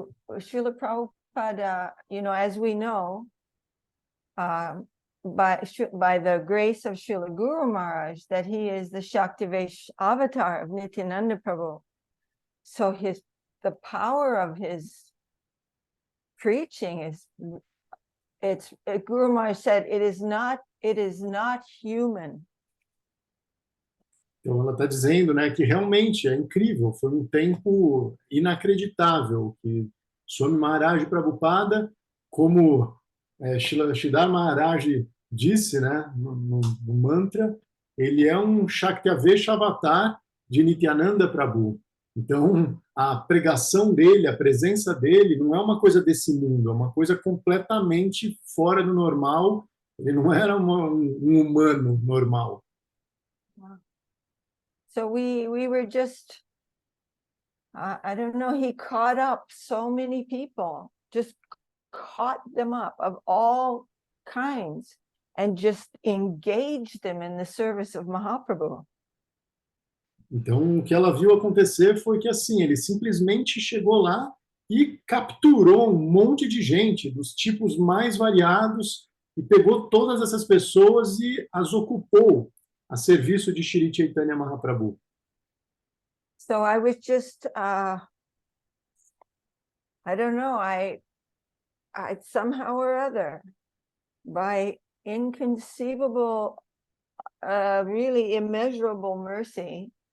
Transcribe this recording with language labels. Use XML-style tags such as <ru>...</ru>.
<en>Srila Prabhupada, as we know, by the grace of Srila Guru Maharaj, that he is the Shaktivesh avatar of Nityananda Prabhu. So the power of his preaching Guru Maharaj said, it is not human.</en> <pt>Então, ela está dizendo, né, que realmente é incrível, foi um tempo inacreditável, que Swami Maharaj Prabhupada, como Srila Sridhar Maharaj disse, né, no mantra, ele é um Shaktivesh avatar de Nityananda Prabhu. Então, a pregação dele, a presença dele, não é uma coisa desse mundo, é uma coisa completamente fora do normal. Ele não era um humano normal.</pt> <en>So we were just, I don't know, he caught up so many people, just caught them up of all kinds and just engaged them in the service of Mahaprabhu.</en> <pt>Então, o que ela viu acontecer foi que, assim, ele simplesmente chegou lá e capturou um monte de gente, dos tipos mais variados, e pegou todas essas pessoas e as ocupou a serviço de Shri Chaitanya Mahaprabhu.</pt> <en>So I was just, I don't know, I somehow or other, by inconceivable, really immeasurable mercy,</en>